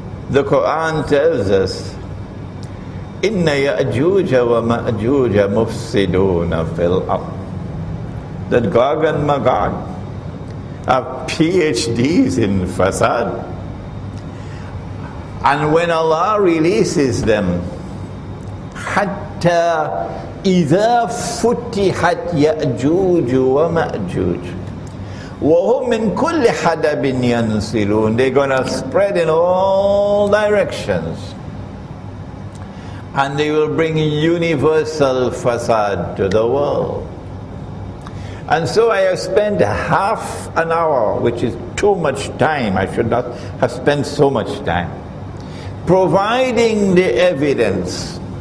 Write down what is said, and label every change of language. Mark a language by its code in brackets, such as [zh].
[en] The Quran tells us, [ar] Inna Ya'juja wa Ma'juja mufsiduna fil ard. [en] That Gog and Magog have PhDs in fasad. And when Allah releases them, [ar] حَتَّى إِذَا فُتِحَتْ يَأْجُوجُ وَمَأْجُوجُ وَهُمْ مِنْ كُلِّ حَدَبٍ يَنْسِلُونَ. [en] They're going to spread in all directions. And they will bring universal fasad to the world. And so I have spent half an hour, which is too much time. I should not have spent so much time, providing the evidence.